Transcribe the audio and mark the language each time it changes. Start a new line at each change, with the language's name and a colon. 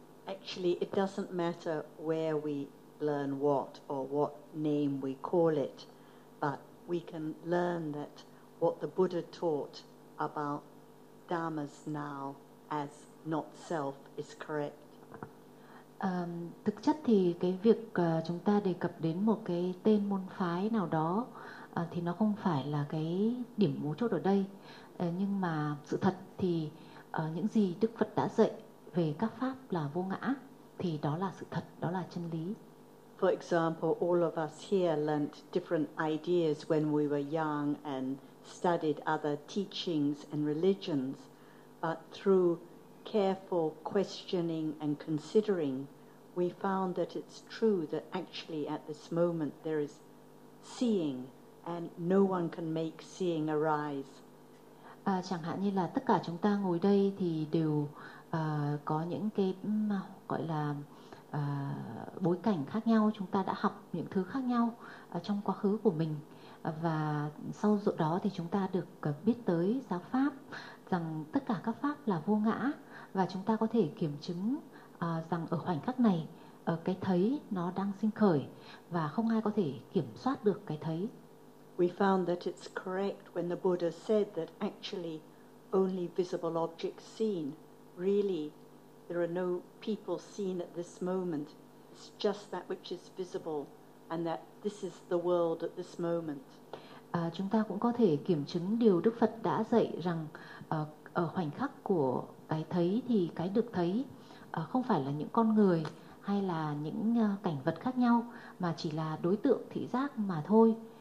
English: Actually, it doesn't matter where we learn what or what name we call it, but we can learn that what the Buddha taught about dharmas now as not self is correct.
Vietnamese: Thực chất thì cái việc chúng ta đề cập đến một cái tên môn phái nào đó thì nó không phải là cái điểm mấu chốt ở đây. Nhưng mà sự thật thì những gì Đức Phật đã dạy về các pháp là vô ngã thì đó là sự thật, đó là chân lý.
English: For example, all of us here learnt different ideas when we were young and studied other teachings and religions, but through careful questioning and considering, we found that it's true that actually at this moment there is seeing and no one can make seeing arise.
Vietnamese: Chẳng hạn như là tất cả chúng ta ngồi đây thì đều có những cái gọi là bối cảnh khác nhau, chúng ta đã học những thứ khác nhau trong quá khứ của mình, và sau đó thì chúng ta được biết tới giáo pháp rằng tất cả các pháp là vô ngã, và chúng ta có thể kiểm chứng rằng ở khoảnh khắc này cái thấy nó đang sinh khởi và không ai có thể kiểm soát được cái thấy.
English: We found that it's correct when the Buddha said that actually only visible objects seen, really there are no people seen at this moment, it's just that which is visible and that this is the world at this moment.
Vietnamese: Chúng ta cũng có thể kiểm chứng điều Đức Phật đã dạy rằng ở khoảnh khắc của cái thấy thì cái được thấy không phải là những con người hay là những cảnh vật khác nhau, mà chỉ là đối tượng thị giác mà thôi.